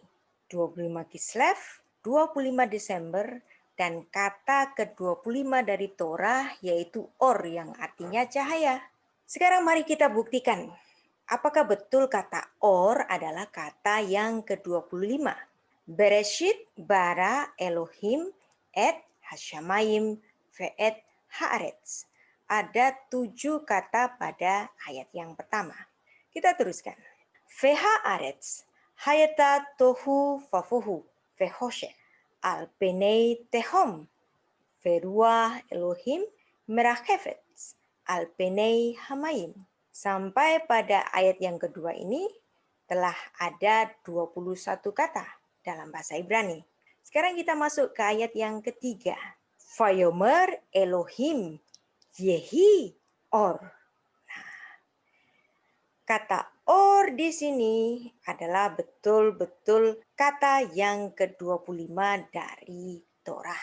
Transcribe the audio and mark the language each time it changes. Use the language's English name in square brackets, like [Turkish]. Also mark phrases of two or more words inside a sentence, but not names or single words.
[Indonesian] 25 Kislev, 25 Desember, dan kata ke-25 dari Torah yaitu or yang artinya cahaya. Sekarang mari kita buktikan. Apakah betul kata or adalah kata yang ke-25? [Hebrew] בראשית ברא אלהים את השמים ואת הארץ. [Indonesian] Ada 7 kata pada ayat yang pertama. Kita teruskan. [Hebrew] והארץ היתה תהו ובהו וחשך על פני תהום ורוח אלהים מרחפת על פני המים. [Indonesian] Sampai pada ayat yang kedua ini telah ada 21 kata dalam bahasa Ibrani. Sekarang kita masuk ke ayat yang ketiga. [Hebrew] ויאמר אלהים יהי אור. [Indonesian] Nah, kata or di sini adalah betul-betul kata yang ke-25 dari Torah.